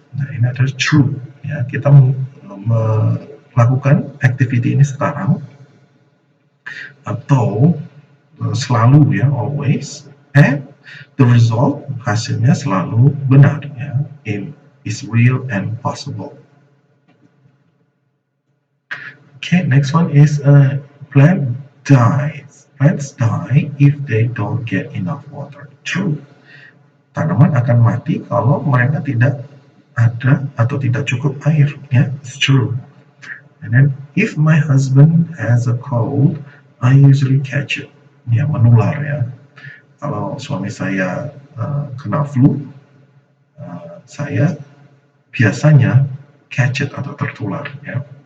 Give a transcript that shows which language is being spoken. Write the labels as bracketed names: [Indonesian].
[Indonesian] Nah, ini adalah true. Ya, kita melakukan activity ini sekarang atau selalu, ya, always, [English] and the result, [Indonesian] hasilnya selalu benar, ya, [English] is real and possible. Okay, next one is plant dies. Plants die if they don't get enough water. True. [Indonesian] Tanaman akan mati kalau mereka tidak ada atau tidak cukup air. [English] Ya, it's true. And then, if my husband has a cold, I usually catch it. [Indonesian] Ya, menular, ya. Kalau suami saya kena flu, saya biasanya [English] catch it [Indonesian] atau tertular. Ya.